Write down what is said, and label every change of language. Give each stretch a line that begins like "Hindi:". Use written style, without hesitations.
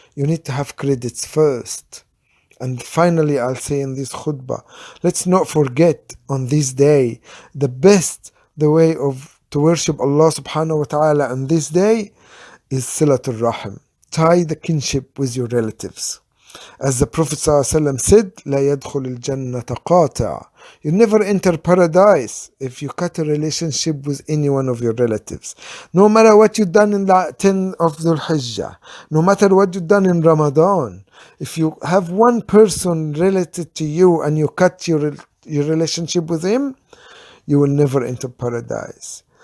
English: You need to have credits first. And finally, I'll say in this khutbah, let's not forget on this day, the way to worship Allah subhanahu wa ta'ala on this day is Silatul Rahim. Tie the kinship with your relatives. As the Prophet ﷺ said,
Arabic: لا يدخل الجنة قاطع.
English: You never enter paradise if you cut a relationship with any one of your relatives. No matter what you've done in the 10 of the al-Hijjah, no matter what you've done in Ramadan, if you have one person related to you and you cut your relationship with him, you will never enter paradise.